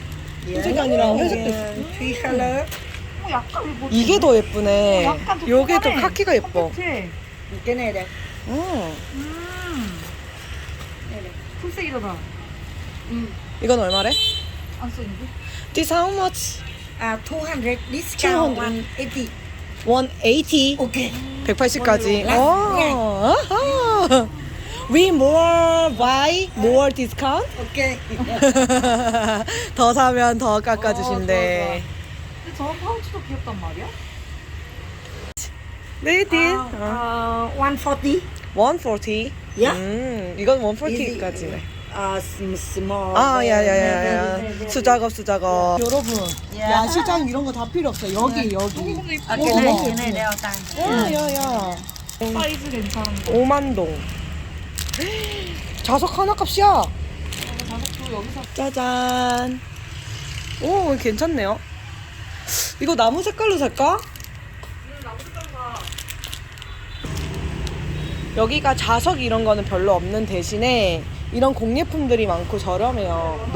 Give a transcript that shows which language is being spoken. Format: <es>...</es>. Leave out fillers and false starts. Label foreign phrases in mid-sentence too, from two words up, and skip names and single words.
<ko>흰색이 아니라 회색도 있어. 약간 이거 이게 더 예쁘네. 약간 더 요게 더 뽀뽀하네. 카키가 예뻐. 그치? 풀색이잖아. 이건 얼마래? 안 써있는데?</ko> <en>This how much? 200 discount 180. 180. Okay.</en> <ko>180까지.</ko> <en>Last, We more buy, more discount? Okay.</en> <ko>더 사면 더 깎아주신대. 근데 저 파우치도 귀엽단 말이야? 네, 딜. 140. 140.</ko> <en>Yeah.</en> <ko>이건 140까지네.</ko> <en>Small.</en> <ko>야야야야. 수작업. 여러분, 야시장 이런 거 다 필요 없어요. 여기. 근데 이뻐.</ko> <vi>cái này đeo tay.</vi> <ko>야야야. 사이즈 괜찮은 거. 5만동. 자석 하나 값이야. 자석도 여기서 짜잔. 오, 괜찮네요. 이거 나무 색깔로 살까? 여기가 자석 이런 거는 별로 없는 대신에 이런 공예품들이 많고 저렴해요.</ko>